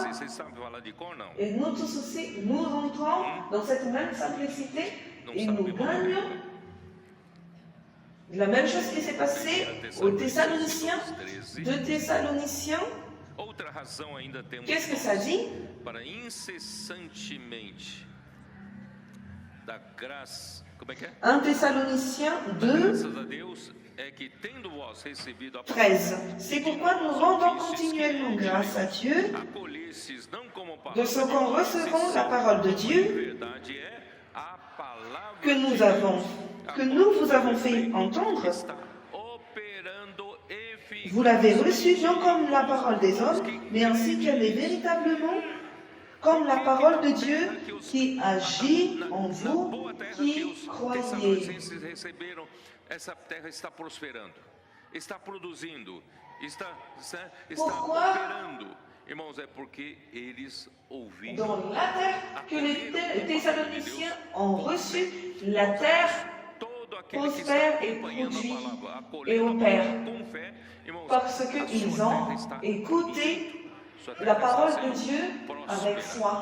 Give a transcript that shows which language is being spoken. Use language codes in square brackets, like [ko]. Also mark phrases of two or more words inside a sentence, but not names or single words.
[fr] Et nous tous aussi, nous entrons dans cette même simplicité et nous gagnons. La même chose qui s'est passée aux Thessaloniciens, 2 Thessaloniciens. Qu'est-ce que ça dit? [pt] Para incessantemente da graça. Como é que é? [fr] 1 Thessaloniciens 2, 13. C'est pourquoi nous rendons continuellement grâce à Dieu de ce qu'on recevons la parole de Dieu que nous vous avons fait entendre. Vous l'avez reçue non comme la parole des hommes, mais ainsi qu'elle est véritablement comme la parole de Dieu qui agit en vous qui croyez. [pt] Essa terra está prosperando, está produzindo, está operando. Irmãos, é porque eles ouviram. [fr] Dans la terre que les Thessaloniciens ont reçu, la terre prospère et produit et opère. Parce qu'ils ont écouté la parole de Dieu avec foi.